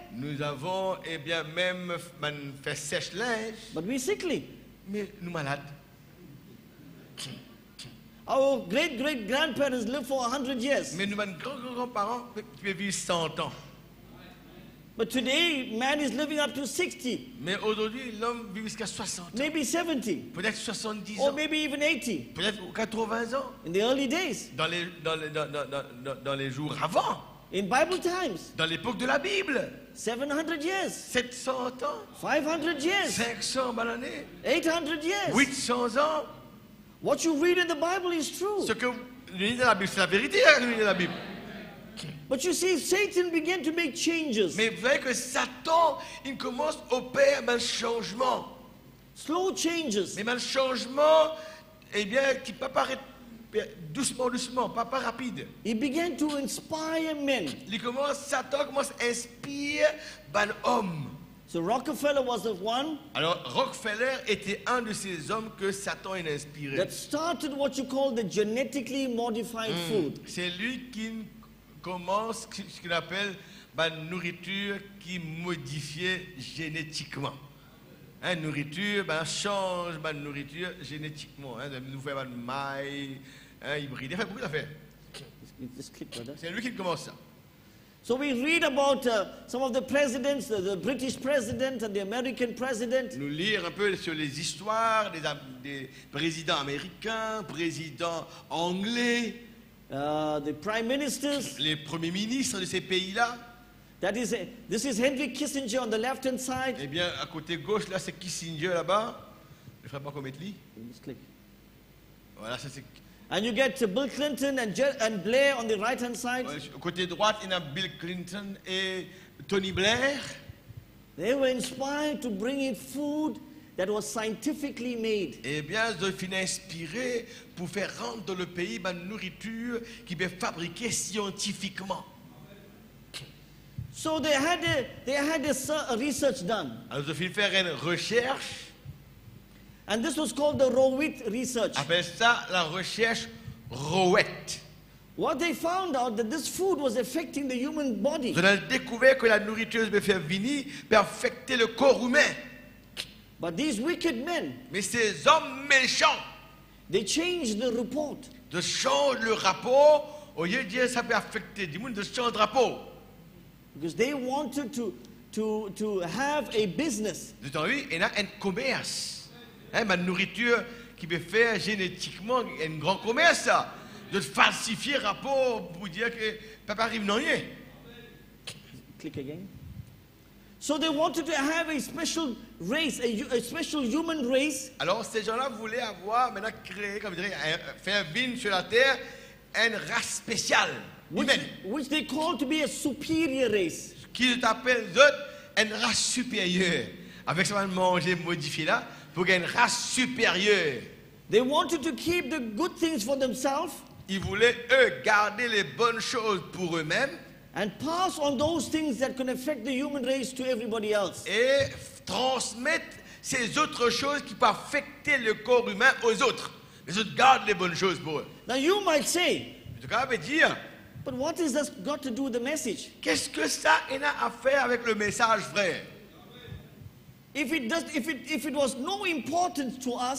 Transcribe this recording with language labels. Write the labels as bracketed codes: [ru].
[fr] nous avons, eh bien, même un fait sèche-linge, [en] But we're sickly. [fr] mais nous malades. [en] Our great grandparents lived for 100 years. [fr] Mais nous avons grands-parents qui peuvent vivre 100 ans. [en] But today, man is living up to 60, [fr] Mais aujourd'hui, l'homme vit jusqu'à 60 ans, [en] maybe 70, [fr] peut-être 70 [en] or [fr] ans, [en] maybe even 80 [fr] peut-être 80 ans, [en] in the early days, [fr] dans les jours avant, [en] in Bible times. [fr] dans l'époque de la Bible. [en] 700 years, [fr] 700 ans, [en] 500 years, [fr] 500 années, [en] 800 years. [fr] 800 ans. [en] What you read in the Bible is true. [fr] Ce que vous lisez dans la Bible, c'est la vérité, hein, que vous lisez dans la Bible. [en] But you see, Satan began to make changes. [fr] Mais vous voyez que Satan, il commence à opérer un changement. [en] Slow changes. [fr] Mais un changement, eh bien, qui peut paraître doucement, pas rapide. [en] He began to inspire men. [fr] Satan commence à inspirer un homme. [en] So Rockefeller was the one [fr] Alors, Rockefeller était un de ces hommes que Satan a inspiré. [en] that started what you call the genetically modified food. [fr] C'est lui qui commence ce qu'il appelle la nourriture qui est modifiée génétiquement. Hein, nourriture, change la nourriture génétiquement. Hein, nous faisons un maïs, hybride. Il fait beaucoup d'affaires. [en] Just click, brother. [fr] C'est lui qui commence ça. [en] So we read about some of the presidents, the British president and the American president. [fr] Nous lire un peu sur les histoires des présidents américains, présidents anglais, [en] The prime ministers. [fr] les premiers ministres de ces pays-là. [en] This is Henry Kissinger on the left-hand side. [fr] Eh bien, à côté gauche, là, c'est Kissinger là-bas. Il ne faudrait pas qu'on mette lui. [en] Just click. [fr] Voilà, ça c'est. [en] And you get Bill Clinton and Blair on the right-hand side. [fr] Au côté droite, il y a Bill Clinton et Tony Blair. [en] They were inspired to bring in food that was scientifically made. [fr] Eh bien, ils ont fini inspirés pour faire rentrer dans le pays une nourriture qui peut fabriquer scientifiquement. [en] So they had a research done. [fr] Alors, ils ont fini faire une recherche. [en] And this was called the Rowett research. [fr] Appelle ça la recherche Rowett. [en] What they found out that this food was affecting the human body. [fr] Ils ont découvert que la nourriture peut faire venir, peut affecter le corps humain. [en] But these wicked men, [fr] Mais ces hommes méchants [en] they changed the report. [fr] de changer le rapport, au lieu de dire ça peut affecter du monde, de changer le rapport. [en] Because they wanted to have a business. [fr] Vous avez vu, il y a un commerce. Ma nourriture qui peut faire génétiquement un grand commerce, ça. De falsifier le rapport pour dire que papa arrive non rien. [en] Click again. So they wanted to have a special race, a special human race. [fr] Alors ces gens-là voulaient avoir, maintenant créer, comme je dirais, faire venir sur la terre une race spéciale, humaine, [en] Which they call to be a superior race. [fr] qui appellent d'autres une race supérieure. Avec ça, manger modifié là, pour qu'il y ait une race supérieure. [en] They wanted to keep the good things for themselves [fr] Ils voulaient, eux, garder les bonnes choses pour eux-mêmes [en] and pass on those things that can affect the human race to everybody else. [fr] et transmettre ces autres choses qui peuvent affecter le corps humain aux autres. Les autres gardent les bonnes choses pour eux. [en] Now you might say, [fr] En tout cas, on peut dire, [en] but what has that got to do with the message? [fr] qu'est-ce que ça a à faire avec le message, frère? [en] If it was no importance to us,